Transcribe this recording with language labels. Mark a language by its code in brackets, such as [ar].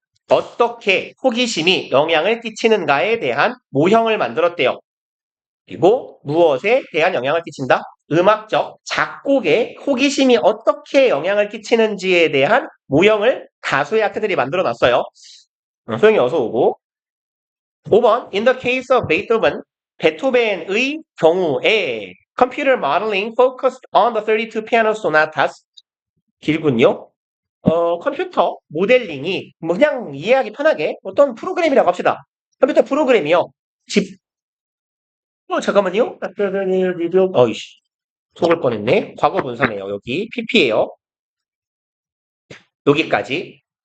[ko] 어떻게 호기심이 영향을 끼치는가에 대한 모형을 만들었대요. 그리고 무엇에 대한 영향을 끼친다? 음악적 작곡에 호기심이 어떻게 영향을 끼치는지에 대한 모형을 다수의 학생들이 만들어 놨어요. 소영이 어서 오고. [en] 5번 In the case of Beethoven, [ko] 베토벤의 경우에 [en] Computer modeling focused on the 32 piano sonatas. [ko] 길군요. 컴퓨터 모델링이 그냥 이해하기 편하게 어떤 프로그램이라고 합시다. 컴퓨터 프로그램이요. 잠깐만요. 어이씨. 속을 뻔했네. 과거 분사네요. 여기 PP예요. 여기까지.